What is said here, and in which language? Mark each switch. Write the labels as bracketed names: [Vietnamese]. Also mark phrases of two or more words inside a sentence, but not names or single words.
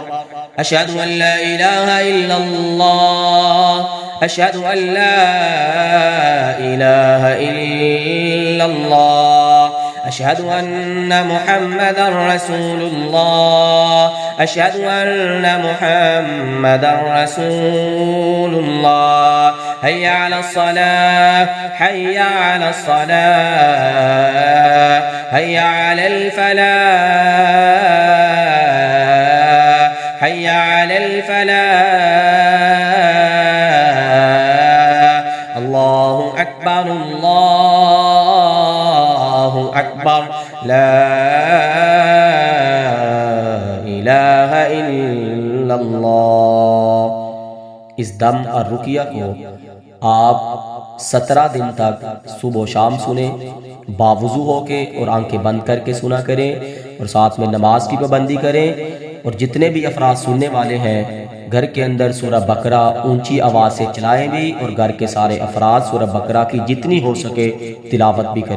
[Arabic] أشهد أن لا إله إلا الله، أشهد أن لا إله إلا الله، أشهد أن محمدا رسول الله، أشهد أن محمدا رسول الله. حي على الصلاة، حي على الصلاة، حي على الفلاح، حي على الفلاح. الله أكبر، الله أكبر، لا إله إلا الله. [Urdu] اس دم اور رقیہ کو آپ 17 دن تک صبح شام سنے، باوضو ہوکے اور آنکھیں بند کرکے سنا کریں اور ساتھ میں نماز کی پابندی کریں. اور جتنے بھی افراد سننے والے ہیں گھر کے اندر سورہ بقرہ اونچی آواز سے چلائیں بھی اور گھر کے سارے افراد سورہ بقرہ کی جتنی ہو سکے تلاوت بھی کریں.